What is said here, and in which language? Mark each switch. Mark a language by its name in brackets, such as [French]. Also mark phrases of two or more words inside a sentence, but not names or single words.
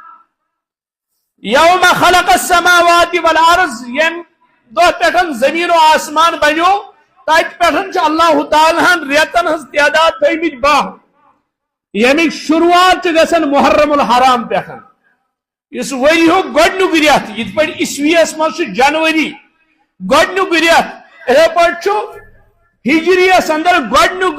[Arabic] یوم خلق السماوات والارض [Kashmiri] ییٚمہِ دۄہ پٮ۪ٹھ زمین و آسمان بنیو تتہِ پٮ۪ٹھ چھُ اللہ تعالیٰ ہن رٮ۪تن ہٕنٛز تعداد تھٲومٕتۍ 12 ییٚمِچ شروعات چھِ گژھان محرم الحرام پٮ۪ٹھ یُس ؤریُک گۄڈنیُک رٮ۪تھ یِتھ پٲٹھۍ عیسویس منٛز چھُ جنؤری گۄڈنیُک رٮ۪تھ یِتھے پٲٹھۍ چھُ ہجریس اندر گۄڈنیُک